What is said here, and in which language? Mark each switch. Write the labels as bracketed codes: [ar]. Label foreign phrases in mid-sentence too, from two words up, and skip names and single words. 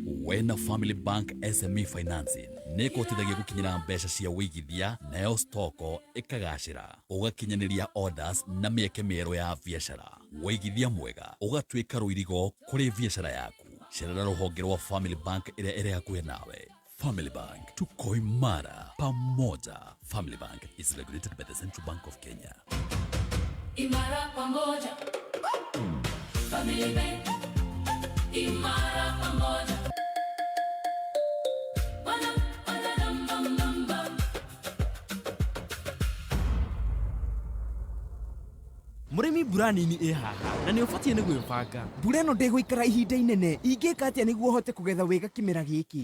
[ki] Wena Family Bank SME Financing nĩ kũhotithagia gũkinyĩra mbeca cia wĩigithia, nayo stoko ĩkagacĩra, ũgakinyanĩria orders na mĩeke mĩerũ ya biacara. Wĩigithia mwega ũgatuĩka rũirigo kũrĩ biacara yaku. Cerera rũhonge rwa Family Bank ĩrĩa ĩrĩ hakuhĩ nawe. [sw] Family Bank, tuko imara pamoja. [en] Family Bank is regulated by the Central Bank of Kenya. [sw] Imara pamoja. Family Bank. Imara pamoja. [ki] Murimi mbura nini ĩ haha na nĩ ũbatiĩ nĩ gwĩbanga. Mbura ĩno ndĩgũikara ihinda inene. Ingĩka atĩa nĩguo hote kũgetha wega kĩmera gĩkĩ?